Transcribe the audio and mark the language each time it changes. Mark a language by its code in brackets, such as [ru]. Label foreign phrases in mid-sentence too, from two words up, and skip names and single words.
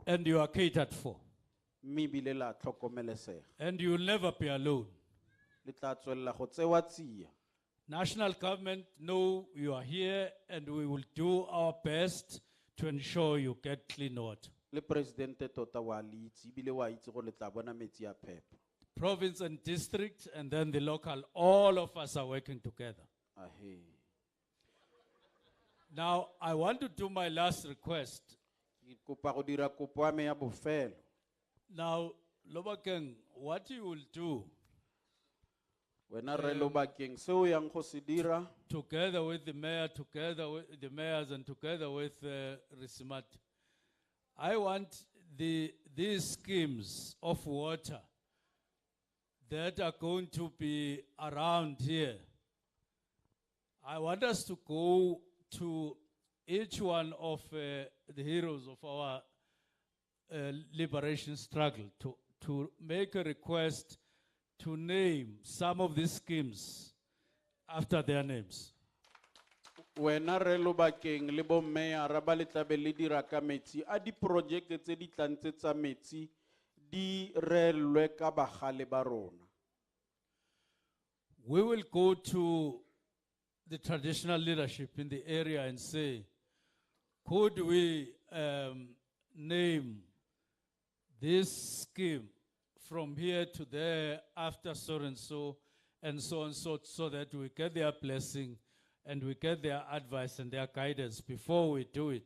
[en] And you are catered for. [tn] Mme ebile la tlhokomelesega. [en] And you will never be alone. [tn] Le tla tswelela go tsewa tsia. [en] National government know you are here, and we will do our best to ensure you get clean water. [tn] Le presidente tota wa le itse ebile wa itse gore le tla bona metsi a phepa. [en] Province and district, and then the local, all of us are working together. Ahe. Now, I want to do my last request. [tn] Ke kopa go dira kopo ya me ya bofelo. [en] Now, Lobakeng, what you will do, [tn] Wena re Lobakeng se o yang go se dira [en] together with the mayor, together with the mayors, and together with Risimat, I want these schemes of water that are going to be around here. I want us to go to each one of the heroes of our liberation struggle to make a request to name some of these schemes after their names. [tn] Wena re Lobakeng le bo mayor ba le tlabe le dira ka metsi a di project tse di tlantse tsa metsi di relwe ka bagale ba rona. [en] We will go to the traditional leadership in the area and say, could we name this scheme from here to there after so and so and so and so that we get their blessing and we get their advice and their guidance before we do it.